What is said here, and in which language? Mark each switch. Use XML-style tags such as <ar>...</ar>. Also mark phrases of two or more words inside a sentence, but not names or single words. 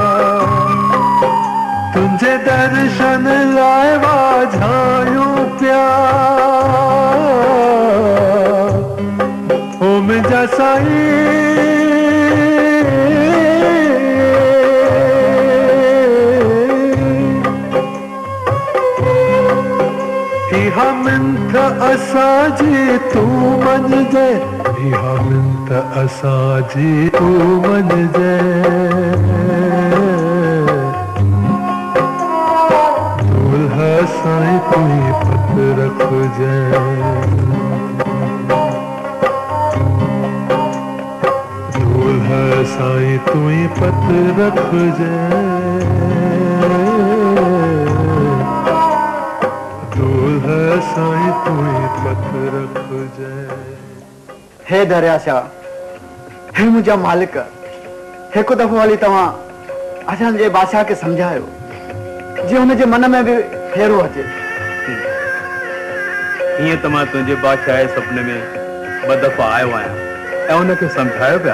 <sd>तुंहिंजे दर्शन लाइ वाझायूं पिया मुंहिंजा साईं इहा मिंथ असांजी तूं मञिजे इहा मिंथ असांजी तूं मञिजे दुल्हा साईं तूं पत रखजे साईं तू ही पत रखजे दूल्हा साईं तू ही पत रखजे हे दरिया शाह हे मुंहिंजा मालिक हिकु दफ़ो हली तव्हां असांजे बादशाह खे सम्झायो जे हुनजे मन में बि फेरो अचे हीअं त मां तुंहिंजे बादशाह जे सुपिने में 2 दफ़ा आयो आहियां ऐं हुनखे सम्झायो पिया</sd>